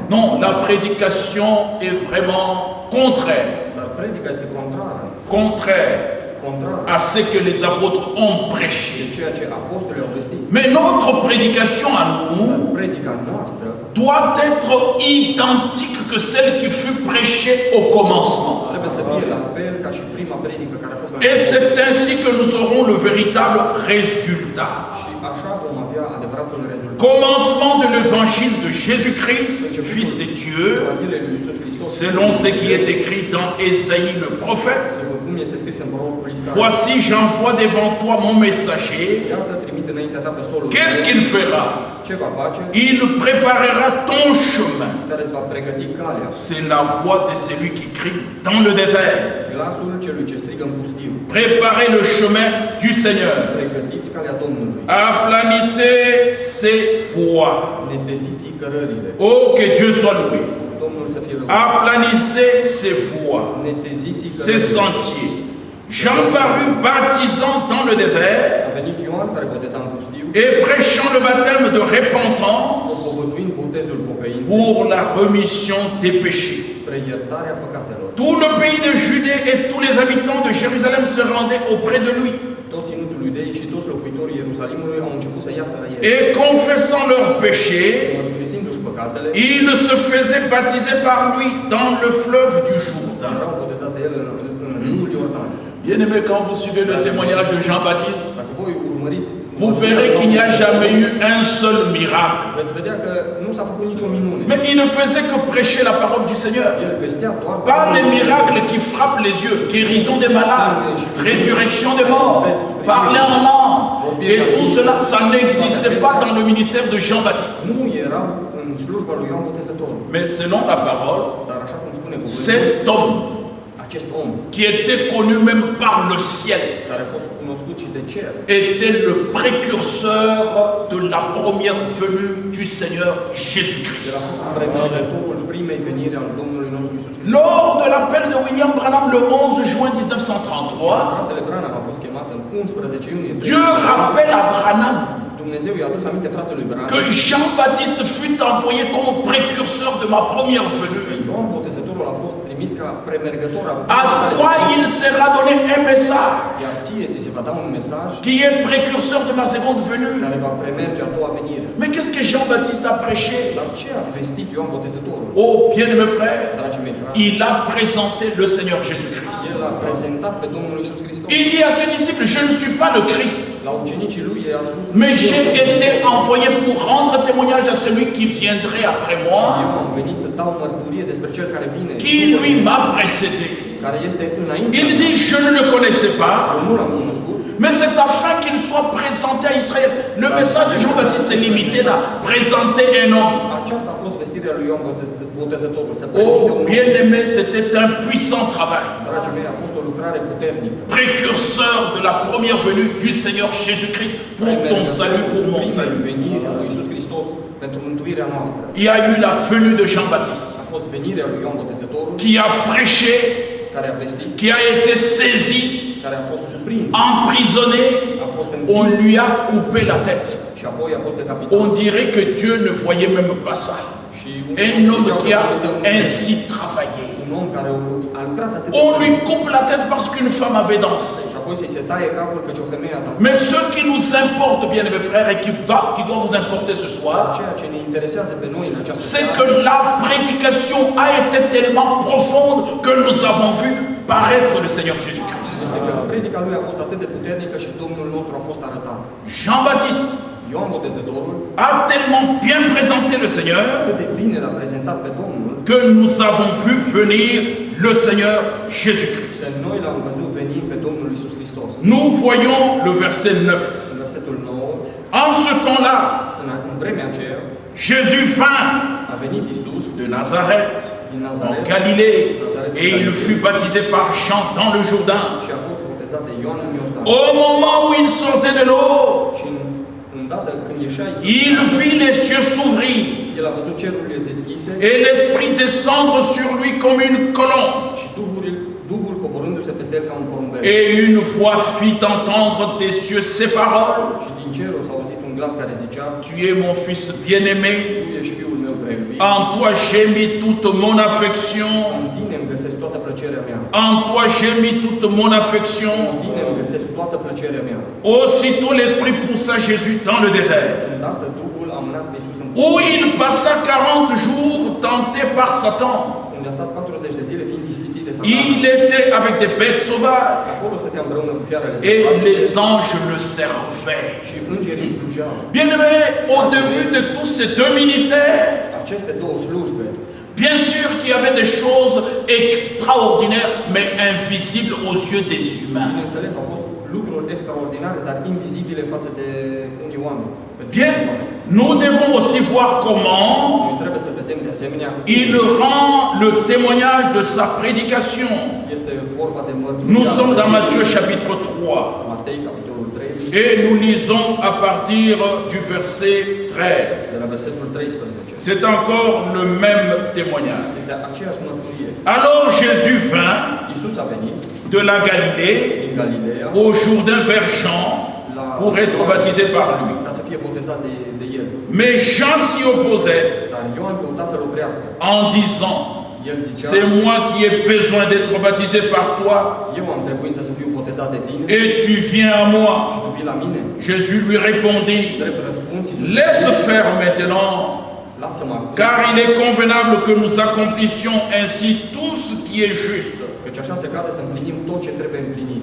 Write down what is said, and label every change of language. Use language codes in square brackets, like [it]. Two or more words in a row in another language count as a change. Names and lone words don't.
[fr] Non, la prédication est vraiment contraire. [ro] Dar predica este [fr] Contraire [ro] contrară [fr] à ce que les apôtres ont prêché. [ro] de ceea ce apostolii au vestit. [fr] Mais notre prédication à nous [ro] Predica noastră [fr] doit être identique que celle qui fut prêchée au commencement. [ro] trebuie să fie la fel ca și prima predică care a fost la [fr] Et c'est ainsi que nous aurons le véritable résultat. [ro] și așa vom avea adevăratul rezultat. [fr] Commencement de l'évangile de Jésus-Christ, Fils de Dieu, [ro] Evanghelia lui Iisus Hristos, [fr] selon ce qui est écrit dans Ésaïe le prophète. [ro] cum este scris în prorocul Isaia. [fr] Voici, j'envoie devant toi mon messager. [ro] Iată, trimite înaintea ta pe solul. [fr] Qu'est-ce qu'il fera? [ro] Ce va face? [fr] Il préparera ton chemin. [ro] Care îți va pregăti calea. [fr] C'est la voix de celui qui crie dans le désert. [ro] Glasul celui ce strigă în pustiu. [fr] Préparez le chemin du Seigneur. [ro] Pregătiți calea Domnului. [fr] Aplanissez ses voies. [ro] Neteziți cărările. [fr] Oh, que Dieu soit loué. [ro] Domnul să fie lăudat. [fr] Aplanissez ses voies, [ro] Neteziți [fr] ses [ro] cărările. [fr] sentiers. Jean parut baptisant dans le désert [ro] A venit Ioan care boteza în pustiu. [fr] et prêchant le baptême de repentance [ro] Propovăduind botezul pocăinței [fr] pour la remission des péchés. [ro] spre iertarea păcatelor. [fr] Tout le pays de Judée et tous les habitants de Jérusalem se rendaient auprès de lui. [ro] Tot ținutul iudeii și toți locuitorii Ierusalimului au început să iasă la el. [fr] Et confessant leurs péchés, [ro] Mărturisindu-și păcatele, [fr] ils se faisaient baptiser par lui dans le fleuve du Jourdain. [ro] erau botezați de el în râul Iordan. [fr] Bien-aimé, quand vous suivez le témoignage de Jean-Baptiste, [ro] Dacă voi urmăriți, [fr] vous verrez qu'il n'y a jamais eu un seul miracle. [ro] veți vedea că nu s-a făcut nicio minune. [fr] Mais il ne faisait que prêcher la parole du Seigneur. [ro] El vestea doar [fr] Par les miracles qui frappent les yeux, guérison des malades, résurrection des morts, parler en langue. Et tout cela, ça n'existait pas dans le ministère de Jean-Baptiste. [ro] nu erau în slujba lui Ioan Botezătorul. [fr] Mais selon la parole, [ro] Dar așa cum spune cuvântul, [fr] cet homme [ro] acest om [fr] qui était connu même par le ciel [ro] care a fost cunoscut și de cer [fr] était le précurseur de la première venue du Seigneur [ro] el a [fr] Jésus-Christ. [ro] fost premergătorul primei veniri al Domnului nostru Iisus Hristos. [fr] Lors de l'appel de William Branham le 11 juin 1933, [ro] Fratele Branham a fost chemat în 11 iunie. [fr] Dieu rappelle à Branham [ro] Dumnezeu i-a adus aminte fratelui Branham [fr] que Jean-Baptiste fut envoyé comme précurseur de ma première venue. [ro] Ioan Botezătorul a fost trimis ca premergător [fr] À toi, il sera donné un message [ro] iar ție ți se va da un mesaj [fr] qui est précurseur de ma seconde venue. [ro] care va premerge a doua venire. [fr] Mais qu'est-ce que Jean-Baptiste a prêché? [ro] Dar ce a vestit Ioan Botezătorul? [fr] Oh, bien-aimé frère, [ro] Dragii mei frați, [fr] il a présenté le Seigneur Jésus-Christ. [ro] el a prezentat pe Domnul Iisus Hristos. [fr] Il dit à ses disciples, je ne suis pas le Christ, [ro] La ucenicii lui i-a spus, [fr] mais [ro] "Eu [fr] j'ai [ro] sunt [fr] été [ro] Hristos. [fr] envoyé pour rendre témoignage à celui qui viendrait après [ro] Eu [fr] moi, [ro] am venit să dau mărturie despre cel care vine, [fr] qui lui m'a précédé. [ro] care este înainte. [fr] Il dit, je ne le connaissais pas, [ro] Eu nu l-am cunoscut, [fr] mais c'est afin qu'il soit présenté à Israël. Le message de Jean-Baptiste s'est limité là, présenter un homme. [ro] aceasta a fost vestirea lui Ioan Botezătorul. Să prezinte Oh, un om. [fr] bien-aimé, c'était un puissant travail. [ro] Dragii mei, a fost o lucrare puternică. [fr] Précurseur de la première venue du Seigneur Jésus-Christ pour ton salut, pour mon salut. [ro] Venirea lui Iisus Hristos pentru mântuirea noastră. [fr] Il y a eu la venue de Jean-Baptiste [ro] A fost venirea lui Ioan Botezătorul [fr] qui a prêché, [ro] care a vestit, [fr] qui a été saisi, [ro] care a fost cuprins, [fr] emprisonné, [ro] a fost [fr] on [ro] închis [fr] lui a coupé la tête. [ro] și apoi a fost decapitat. [fr] On dirait que Dieu ne voyait même pas ça. [ro] Și [fr] Un homme qui a ainsi travaillé. [ro] un om care a lucrat atât de [fr] On [ro] mult [fr] lui coupe la tête parce qu'une femme avait dansé. [ro] și apoi să-i se taie capul căci o femeie a dansat. [fr] Mais ce qui nous importe, bien mes frères, et qui doit vous importer ce soir, [ro] Ceea ce ne interesează pe noi în această [fr] c'est [ro] seară [fr] que la prédication a été tellement profonde que nous avons vu paraître le Seigneur Jésus-Christ. [ro] este că predica lui a fost atât de puternică și Domnul nostru a fost arătat. [fr] Jean-Baptiste [ro] Ioan Botezătorul [fr] a tellement bien présenté le Seigneur [ro] atât de bine l-a prezentat pe Domnul, [fr] que nous avons vu venir le Seigneur Jésus-Christ. [ro] că noi l-am văzut venind pe Domnul Iisus Hristos. [fr] Nous voyons le verset 9. [ro] În versetul 9, [fr] En ce temps-là, [ro] în vremea aceea, [fr] Jésus vint [ro] a venit Iisus [fr] de Nazareth [ro] din [fr] en [ro] Nazaret [fr] Galilée et il fut baptisé par Jean dans le Jourdain. [ro] și a fost botezat de Ioan în Iordan. [fr] Au moment où il sortait de l'eau, [ro] Și îndată când ieșea Iisus, [fr] il vit les cieux s'ouvrir [ro] el a văzut cerurile deschise [fr] et l'Esprit descendre sur lui comme une colombe. [ro] și Duhul coborându-se peste el ca un porumbel. [fr] Et une voix fit entendre des cieux ces paroles. [ro] Și din cerul s-a auzit un glas care zicea, [fr] Tu es mon fils bien-aimé, [ro] Tu ești Fiul meu prea iubit, [fr] en toi j'ai mis toute mon affection. [ro] în tine îmi găsesc toată plăcerea mea. [fr] En toi j'ai mis toute mon affection. [ro] În tine îmi găsesc toată plăcerea mea. [fr] Aussitôt l'Esprit poussa Jésus dans le désert, [ro] Îndată Duhul a mânat pe Iisus în [fr] où il passa 40 jours tenté par Satan. [ro] unde a stat 40 de zile fiind ispitit de [fr] Il [ro] Satan. [fr] était avec des bêtes sauvages [ro] Acolo stătea împreună cu fiarele [fr] et [ro] sălbatice [fr] les anges le servaient. [ro] și îngerii îi slujeau. [fr] Bien-aimé, au début de tous ces deux ministères, [ro] Aceste două slujbe, [fr] bien sûr qu'il y avait des choses extraordinaires, mais invisibles aux yeux des humains. [ro] bineînțeles, au fost lucruri extraordinare, dar invizibile față de unii oameni. [fr] Bien, nous devons aussi voir comment [ro] Noi trebuie să vedem de asemenea [fr] il rend le témoignage de sa prédication. [ro] este vorba de mărturia. [fr] Nous sommes dans Matthieu chapitre 3 [ro] Matei, capitolul 3, [fr] et nous lisons à partir du verset 13. [ro] de la versetul 13. [fr] C'est encore le même témoignage. [ro] Este aceeași mărturie. [fr] Alors Jésus vint [ro] Iisus a venit [fr] de la Galilée [ro] din Galileea [fr] au Jourdain vers Jean pour être baptisé par lui. [ro] ca să fie botezat de el. [fr] Mais Jean s'y opposait [ro] Dar Ioan căuta să-l oprească. [fr] en disant, [ro] El zicea, [fr] c'est moi qui ai besoin d'être baptisé par toi [ro] eu am trebuință să fiu botezat de tine [fr] et tu viens à moi. [ro] și tu vii la mine. [fr] Jésus lui répondit, [ro] Drept răspuns, Iisus [fr] laisse faire maintenant, [ro] lasă-mă acum, [fr] car il est convenable que nous accomplissions ainsi tout ce qui est juste. [ro] căci așa se cade să împlinim tot ce trebuie împlinit.